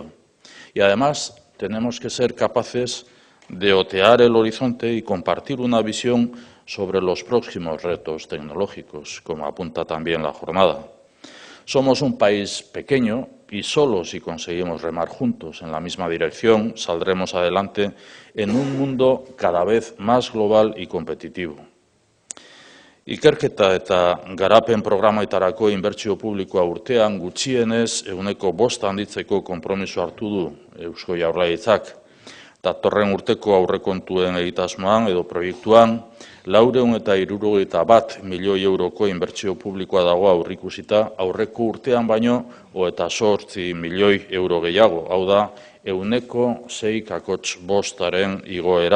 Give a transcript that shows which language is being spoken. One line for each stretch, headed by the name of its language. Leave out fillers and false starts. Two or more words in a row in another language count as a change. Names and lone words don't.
Spanish: Y además tenemos que ser capaces de otear el horizonte y compartir una visión sobre los próximos retos tecnológicos, como apunta también la jornada. Somos un país pequeño y solo si conseguimos remar juntos en la misma dirección saldremos adelante en un mundo cada vez más global y competitivo.
Basque: Ikerketa eta garapen programetarako inbertsio publikoa urtean gutxienez 5% handitzeko konpromiso hartu du Eusko Jaurlaritzak. Datorren urteko aurrekontuen egitasmoan edo proiektuan 461 milioi euroko inbertsio publikoa dago aurreikusita, aurreko urtean baino 28 milioi euro gehiago, hau da 6,5% igoera.